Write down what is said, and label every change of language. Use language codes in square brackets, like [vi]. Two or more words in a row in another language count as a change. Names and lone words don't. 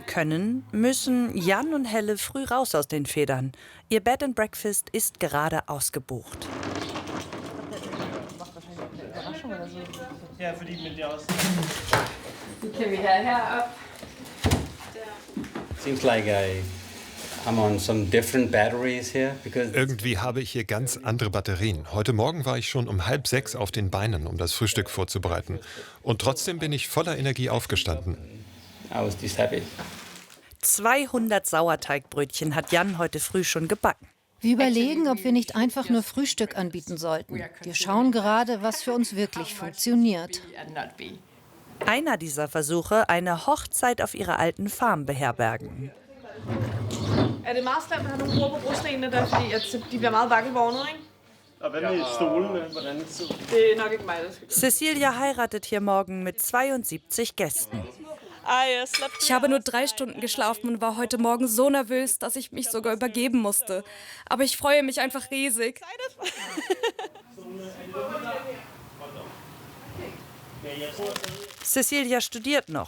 [de] können, müssen Jan und Helle früh raus aus den Federn. Ihr [en] Bed and Breakfast [de] ist gerade ausgebucht. Ja, für die mit dir aus. Die können wir her ab. [en] Seems like I'm on some different batteries here because [de] Irgendwie habe ich hier ganz andere Batterien. Heute Morgen war ich schon um 5:30 auf den Beinen, um das Frühstück vorzubereiten. Und trotzdem bin ich voller Energie aufgestanden. [en] I was this happy. [de] 200 Sauerteigbrötchen hat Jan heute früh schon gebacken. Wir überlegen, ob wir nicht einfach nur Frühstück anbieten sollten. Wir schauen gerade, was für uns wirklich funktioniert. Einer dieser Versuche, eine Hochzeit auf ihrer alten Farm beherbergen. [da] Er det meget slemt at have nogle ord på brostenene der, fordi at de bliver meget vakkelvogne, ikke? Og hvad med stolene? Hvordan så? Det nok ikke mig, der skal. [de] Cecilia heiratet hier morgen mit 72 Gästen. Ich habe nur 3 Stunden geschlafen und war heute Morgen so nervös, dass ich mich sogar übergeben musste. Aber ich freue mich einfach riesig. Cecilia studiert noch.